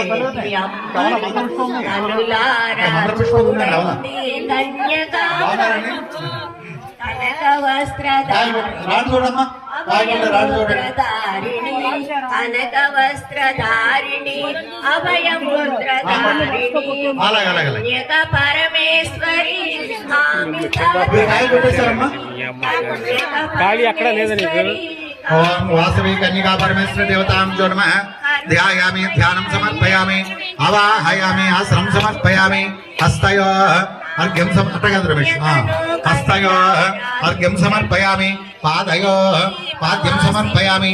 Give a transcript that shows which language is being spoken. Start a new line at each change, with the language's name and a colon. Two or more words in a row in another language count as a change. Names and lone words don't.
Telugu: కనులారా చూడండి కన్యకా కనక వస్త్రధారిణి కనక వస్త్రధారిణి అభయముద్రధారిణి కన్యక పరమేశ్వరి
Sanskrit: ओम वासवी कन्यका परमेश्वर देवतां जो नमः ध्यायामि ध्यानं समर्पयामि अवाहयामि आश्रम समर्पयामि हस्तयोः अर्घ्यं हस्तयोः अर्घ्यं समर्पयामि पादयोः पाद्यं समर्पयामि